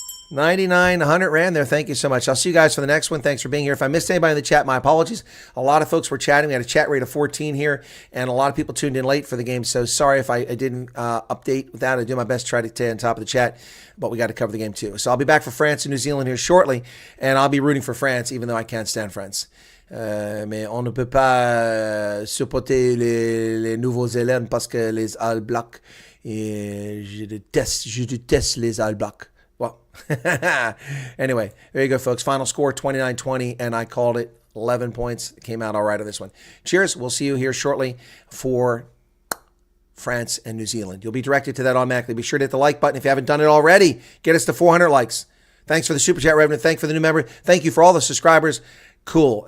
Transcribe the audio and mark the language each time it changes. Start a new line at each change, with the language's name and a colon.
English: 99, 100 Rand there. Thank you so much. I'll see you guys for the next one. Thanks for being here. If I missed anybody in the chat, my apologies. A lot of folks were chatting. We had a chat rate of 14 here, and a lot of people tuned in late for the game. So sorry if I didn't update with that. I do my best to try to stay on top of the chat, but we got to cover the game too. So I'll be back for France and New Zealand here shortly, and I'll be rooting for France, even though I can't stand France.
French: Mais on ne peut pas supporter les Nouveaux-Zélandes parce que les All Blacks, je déteste les All Blacks.
English: Well, anyway, there you go, folks. Final score 29-20, and I called it 11 points. It came out all right on this one. Cheers. We'll see you here shortly for France and New Zealand. You'll be directed to that automatically. Be sure to hit the like button if you haven't done it already. Get us to 400 likes. Thanks for the super chat revenue. Thank you for the new member. Thank you for all the subscribers. Cool.